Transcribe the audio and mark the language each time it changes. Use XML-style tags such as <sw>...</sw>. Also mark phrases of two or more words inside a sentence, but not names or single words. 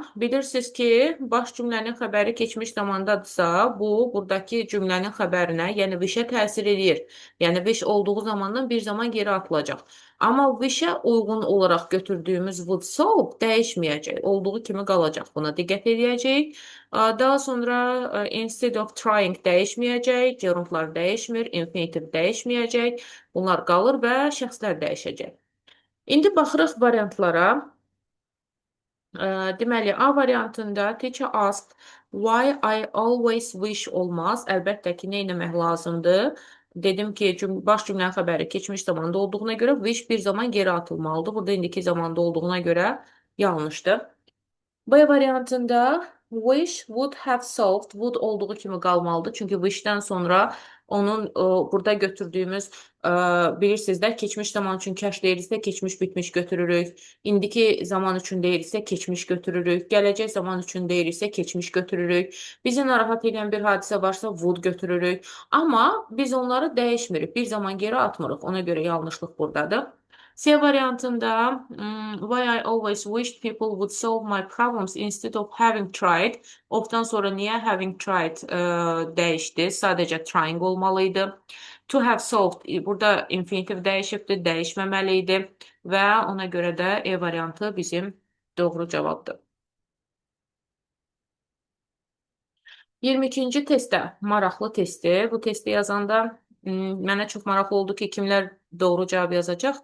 <az>Bilirsiniz ki, baş cümlənin xəbəri keçmiş zamandadırsa, bu, buradakı cümlənin xəbərinə, yəni wish-ə təsir edir. Yəni, wish olduğu zamandan bir zaman geri atılacaq. Amma wish-ə uyğun olaraq götürdüyümüz would so dəyişməyəcək. Olduğu kimi qalacaq. Buna diqqət edəcəyik. Daha sonra</az> <en>instead of trying</en> <az>dəyişməyəcək. Gerundlar dəyişmir. Infinitive dəyişməyəcək. Bunlar qalır və şəxslər dəyişəcək. İndi baxırıq variantlara. Deməli, A variantında</az> <en>teacher asked why I always wish olmaz.</en> <az>Əlbəttə ki, nə etmək lazımdır? Dedim ki, baş cümlənin xəbəri keçmiş zamanda olduğuna görə wish bir zaman geri atılmalıdır. Burada indiki zamanda olduğuna görə yanlışdır. B variantında</az> <en>wish would have solved,</en> <az>would olduğu kimi qalmalıdır. Çünki wishdən sonra onun burada götürdüyümüz, bilirsiniz də, keçmiş zaman üçün kəş deyilsə, keçmiş bitmiş götürürük. İndiki zaman üçün deyilsə, keçmiş götürürük. Gələcək zaman üçün deyilsə, keçmiş götürürük. Bizi narahat edən bir hadisə varsa, would götürürük. Amma biz onları dəyişmirik. Bir zaman geri atmırıq. Ona görə yanlışlıq buradadır. C variantında</az> <en>why I always wished people would solve my problems instead of having tried.</en> <az>Ofdan sonra niyə</az> <en>having tried</en> <az>dəyişdi? Sadəcə trying olmalıydı.</az> <en>To have solved,</en> <az>burada infinitive dəyişibdir, dəyişməməli və ona görə də E variantı bizim doğru cavabdır. 22-ci testdə maraqlı testdir. Bu testi yazanda mənə çox maraqlı oldu ki, kimlər doğru cavab yazacaq.</az>